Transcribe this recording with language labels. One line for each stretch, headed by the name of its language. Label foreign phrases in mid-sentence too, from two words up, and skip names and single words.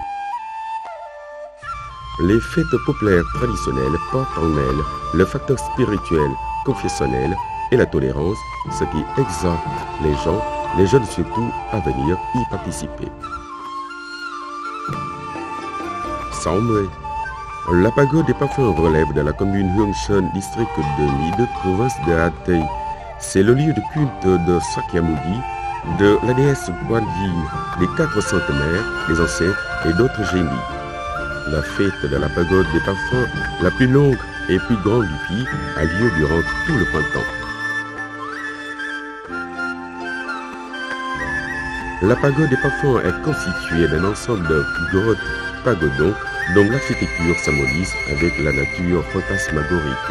French: Les fêtes populaires traditionnelles portent en elles le facteur spirituel, confessionnel et la tolérance, ce qui exhorte les jeunes surtout, à venir y participer. Samre. La pagode des parfums relève de la commune Hương Sơn, district de My Đức, province de Hà Tây. C'est le lieu de culte de Sakyamuni, de la déesse Quan Yin, des 4 centenaires, des ancêtres et d'autres génies. La fête de la pagode des parfums, la plus longue et plus grande du pays, a lieu durant tout le printemps. La pagode des parfums est constituée d'un ensemble de grottes pagodons dont l'architecture s'harmonise avec la nature fantasmagorique.